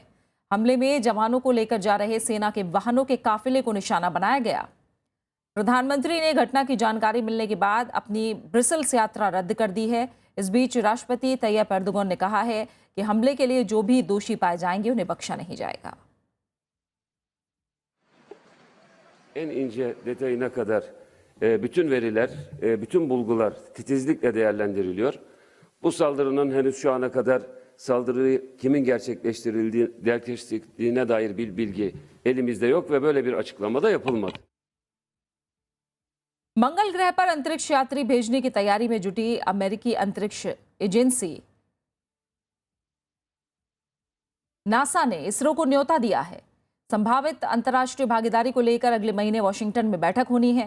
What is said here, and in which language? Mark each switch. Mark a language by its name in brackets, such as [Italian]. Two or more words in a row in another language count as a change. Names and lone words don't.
[Hindi] हमले में जवानों को लेकर जा रहे सेना के वाहनों के काफिले को निशाना बनाया गया। प्रधानमंत्री ने घटना की जानकारी मिलने के बाद अपनी ब्रसेल्स यात्रा रद्द कर दी है। इस बीच राष्ट्रपति तैयब एर्दोगन ने कहा है कि हमले के लिए जो भी दोषी पाए जाएंगे उन्हें बख्शा नहीं जाएगा। [Turkish] En ince detayına kadar bütün veriler, bütün bulgular titizlikle değerlendiriliyor. Bu saldırının henüz şu ana kadar saldırıyı kimin gerçekleştirdiğine dair bir bilgi elimizde yok ve böyle bir açıklama da yapılmadı. [Hindi] मंगल ग्रह पर अंतरिक्ष यात्री भेजने की तैयारी में जुटी अमेरिकी अंतरिक्ष एजेंसी नासा ने इसरो को न्योता दिया है। संभावित अंतर्राष्ट्रीय भागीदारी को लेकर अगले महीने वॉशिंगटन में बैठक होनी है।